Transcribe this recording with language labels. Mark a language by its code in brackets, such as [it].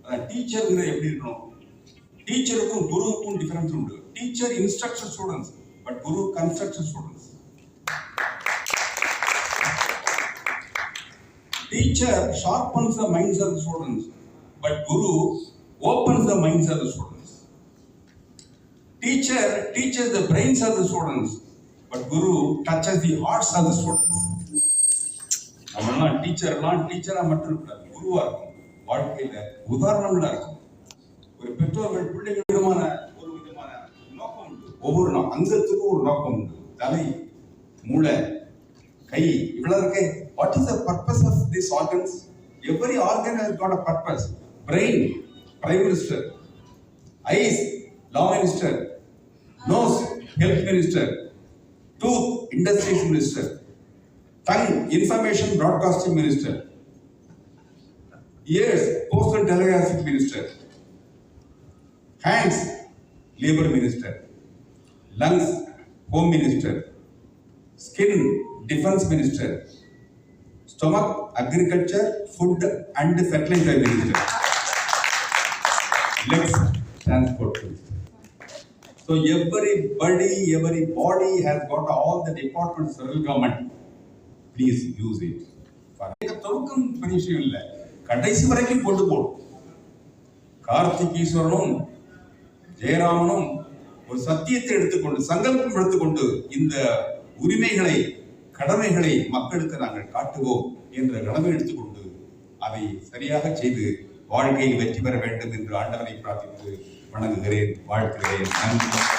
[ta] டீச்சருங்கிறது எப்படி இருக்கணும்? டீச்சருக்கும் குருவுக்கும் டிஃபரன்ஸ் உண்டு. [en] Teacher instruction students, but guru construction students. Teacher sharpens the minds of the students, but Guru opens the minds of the students. Teacher teaches the brains of the students, but Guru touches the hearts of the students. [ta] நம்மளாம் டீச்சரா மட்டும் இருக்காது, குருவா இருக்கும். வாழ்க்கையில உதாரணங்களா இருக்கும். ஒரு பெற்றோர்கள் பிள்ளைகள் ஒரு விதமான நோக்கம் உண்டு. ஒவ்வொரு அங்கத்துக்கும் ஒரு நோக்கம் உண்டு. தலை, மூளை, கை, இவ்வளவு இருக்கே. [en] What is the purpose of these organs? Every organ has got a purpose. Brain, Prime Minister. Eyes, Law Minister. Nose, Health Minister. Tooth, Industries Minister. Tongue, Information Broadcasting Minister. Ears, Post and Telegraphic Minister. Hands, Labor Minister. Lungs, Home Minister. Skin, Defense Minister. Stomach, Agriculture, Food and Fertilizer Minister. Legs, Transport Minister. So every body has got all the departments of federal government. Please use it. [ta] தொழுக்கம் பெரிய விஷயம் இல்லை, கடைசி வரைக்கும் கொண்டு போடும். கார்த்திகீஸ்வரனும் ஜெயராமனும் ஒரு சத்தியத்தை எடுத்துக்கொண்டு, சங்கல்பம் எடுத்துக்கொண்டு, இந்த உரிமைகளை, கடமைகளை மக்களுக்கு நாங்கள் காட்டுவோம் என்ற கடமை எடுத்துக்கொண்டு அதை சரியாக செய்து வாழ்க்கையில் வெற்றி பெற வேண்டும் என்று ஆண்டவரை பிரார்த்தித்து வணங்குகிறேன், வாழ்த்துகிறேன். நன்றி.